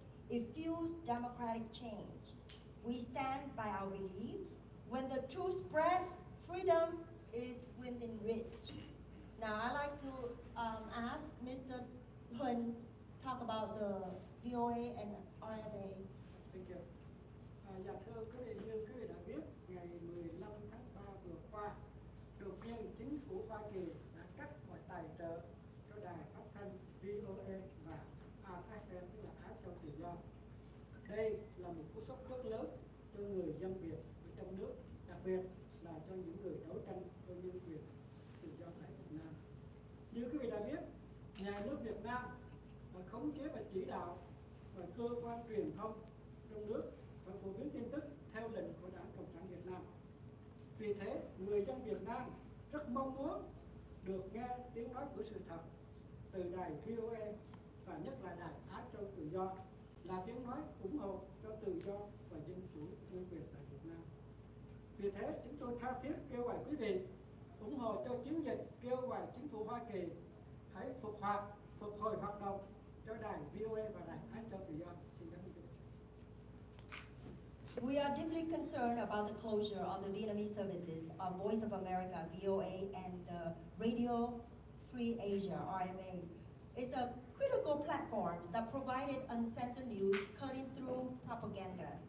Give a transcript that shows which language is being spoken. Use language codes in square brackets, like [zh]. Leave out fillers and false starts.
[en] It fuels democratic change. We stand by our belief. When the truth spread, freedom is within reach. Now I'd like to ask Mr. Huynh talk about the VOA and RFA. Thank you. [vi] Dạ thưa quý vị, như quý vị đã biết, ngày 15 tháng 3 vừa qua, đột nhiên chính phủ Hoa Kỳ đã cắt mọi tài trợ cho đài phát thanh VOA và AFM, tức là Á Châu Tự Do. Đây là một cú sốc rất lớn cho người dân Việt ở trong nước, đặc biệt là cho những người đấu tranh cho nhân quyền tự do tại Việt Nam. Như quý vị đã biết, nhà nước Việt Nam khống chế và chỉ đạo và cơ quan truyền thông trong nước và phổ biến tin tức theo lệnh của Đảng Cộng sản Việt Nam. Vì thế, người dân Việt Nam rất mong muốn được nghe tiếng nói của sự thật từ đài VOA và nhất là đài Á Châu Tự Do, là tiếng nói ủng hộ cho tự do và dân chủ nhân quyền tại Việt Nam. Vì thế, chúng tôi tha thiết kêu gọi quý vị ủng hộ cho chiến dịch kêu gọi chính phủ Hoa Kỳ hãy phục hồi hoạt động cho đài VOA và đài Á Châu Tự Do. Xin cảm ơn quý vị. [en] We are deeply concerned about the closure of the Vietnamese services of Voice of America, VOA, and the Radio Free Asia, RFA. It's a critical platform that provided uncensored news cutting through propaganda.